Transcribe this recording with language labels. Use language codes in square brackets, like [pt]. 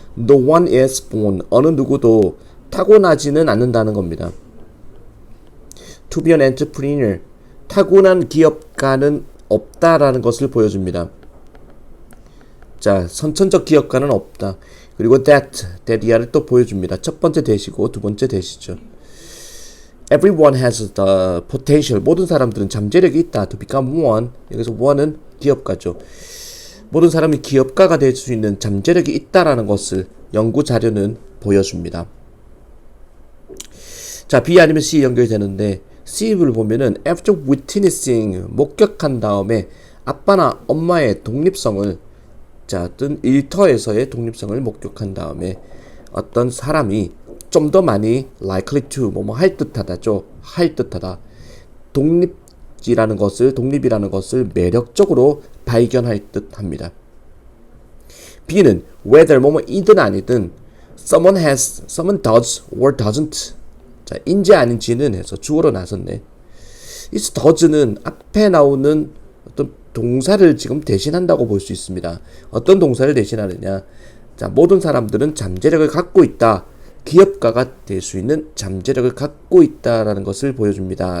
[en] No one is born, [ko] 어느 누구도 타고나지는 않는다는 겁니다. [en] To be an entrepreneur, [ko] 타고난 기업가는 없다라는 것을 보여줍니다. 자, 선천적 기업가는 없다. 그리고 that이야를 또 보여줍니다. 첫 번째 대시고 두 번째 대시죠. [en] Everyone has the potential. [ko] 모든 사람들은 잠재력이 있다. [en] To become one. [ko] 여기서 one은 기업가죠. 모든 사람이 기업가가 될 수 있는 잠재력이 있다라는 것을 연구 자료는 보여줍니다. 자, B 아니면 C 연결이 되는데 C를 보면은 [en] after witnessing, [ko] 목격한 다음에 아빠나 엄마의 독립성을, 자, 어떤 일터에서의 독립성을 목격한 다음에 어떤 사람이 좀 더 많이 [en] likely to, [ko] 뭐뭐 할 듯하다죠. 할 듯하다. 독립이라는 것을 매력적으로 발견할 듯합니다. [en] B는 whether [ko] 뭐뭐이든 아니든 [en] someone has, someone does or doesn't. [ko] 자, 인지 아닌지는 해서 주어로 나섰네. 이 does는 앞에 나오는 어떤 동사를 지금 대신한다고 볼 수 있습니다. 어떤 동사를 대신하느냐. 자, 모든 사람들은 잠재력을 갖고 있다. 기업가가 될 수 있는 잠재력을 갖고 있다라는 것을 보여줍니다.